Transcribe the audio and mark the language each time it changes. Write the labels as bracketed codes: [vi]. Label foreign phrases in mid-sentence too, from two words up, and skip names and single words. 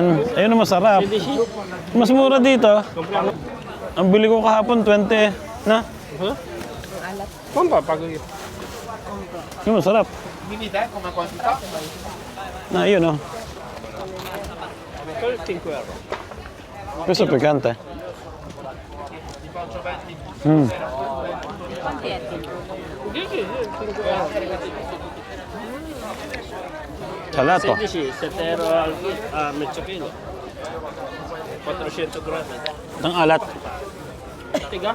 [tl] Ayun ang masarap. Mas mura dito. Ang bili ko kahapon, 20. Na? Kumpa, pag... Yung masarap. Na, yun oh. [it] 5 euro. Questo è piccante. Mm. Salato. 16, 7 euro a mezzo chilo. 400 grammi. [tl] Ang alat. Tiga?